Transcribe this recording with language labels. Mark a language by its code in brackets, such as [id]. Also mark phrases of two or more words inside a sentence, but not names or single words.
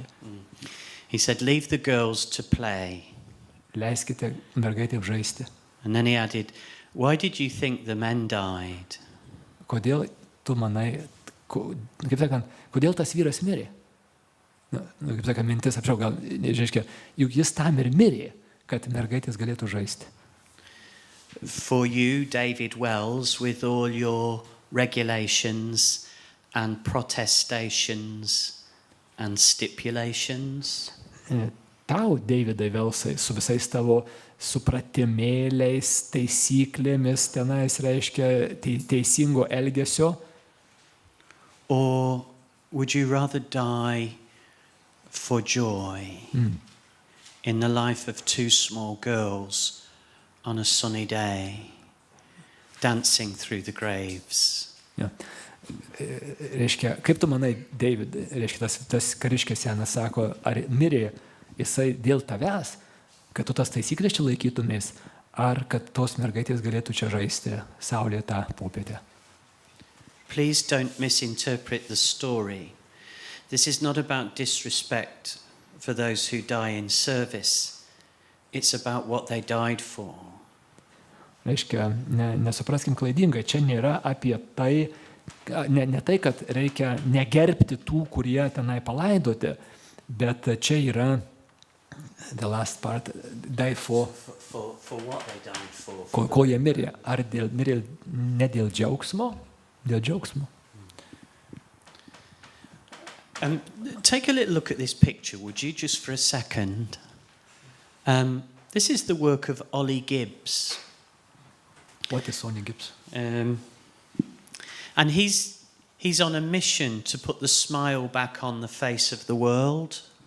[en] He said, leave the girls to play. [lt] Leiskite mergaitėms žaisti. [en] And then he added, why did you think the men died? [lt] Kodėl tu manai, kaip sakant, kodėl tas vyras mirė? Kaip sakant, mintis apšiau, gal, reiškia, juk jis tam ir mirė, kad mergaitės galėtų žaisti. [en] For you, David Wells, with all your regulations and protestations and stipulations. [lt] Tau, Davidai Velsai, su visais tavo supratimėliais, taisyklėmis, tenais reiškia teisingo elgesio. [en] Or would you rather die for joy in the life of two small girls on a sunny day, dancing through the graves? [lt] Ja. Reiškia, kaip tu manai, David, reiškia, tas kariškis senas sako, ar mirė jisai dėl tavęs, kad tu tas taisyklės čia laikytumės, ar kad tos mergaitės galėtų čia žaisti saulėtą popietę? [en] Please don't misinterpret the story. This is not about disrespect for those who die in service. It's about what they died for. [lt] Reiškia, nesupraskim klaidingai, čia nėra apie tai, ne tai, kad reikia negerbti tų, kurie tenai palaidoti, bet čia yra [en] the last part, die for what they died for. [lt] Ko jie mirė? Ar mirė ne dėl džiaugsmo? Dėl džiaugsmo. [en] Take a little look at this picture, would you, just for a second? This is the work of Ollie Gibbs. What is Ollie Gibbs? And he's on a mission to put the smile back on the face of the world.